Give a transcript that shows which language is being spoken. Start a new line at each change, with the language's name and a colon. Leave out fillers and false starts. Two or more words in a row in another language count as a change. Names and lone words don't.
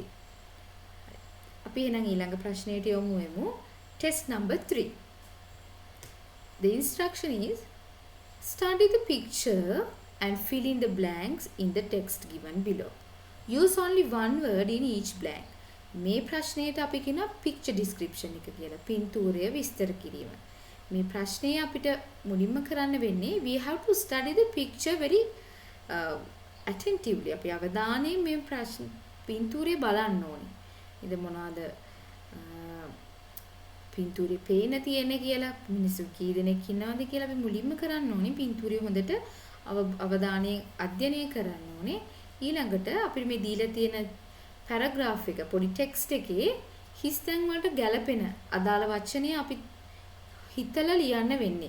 Sinhala: අපි එහෙනම් ඊළඟ ප්‍රශ්නයට යමු වෙමු.
English: Test number 3. The instruction is study the picture and fill in the blanks in the text given below. Use only one word in each blank.
Sinhala: මේ ප්‍රශ්නයට අපි කියන
English: picture description
Sinhala: එක කියලා. පින්තූරය විස්තර කිරීම. මේ ප්‍රශ්නේ අපිට මුලින්ම කරන්න වෙන්නේ
English: we have to study the picture very attentively.
Sinhala: අපි අවධානයෙන් මේ පින්තූරය බලන්න ඕනේ. ඉත මොනවාද පින්තූරේ පේන තියෙන්නේ කියලා මිනිස්සු කී දෙනෙක් ඉන්නවද කියලා අපි මුලින්ම කරන්න ඕනේ. පින්තූරය හොඳට අවධානයෙන් අධ්‍යයනය කරන්න ඕනේ. ඊළඟට අපිට මේ දීලා තියෙන පැරග්‍රාෆ් එක පොඩි ටෙක්ස්ට් එකේ හිස් තැන් වලට ගැලපෙන අදාළ වචනේ අපි හිතලා ලියන්න වෙන්නේ.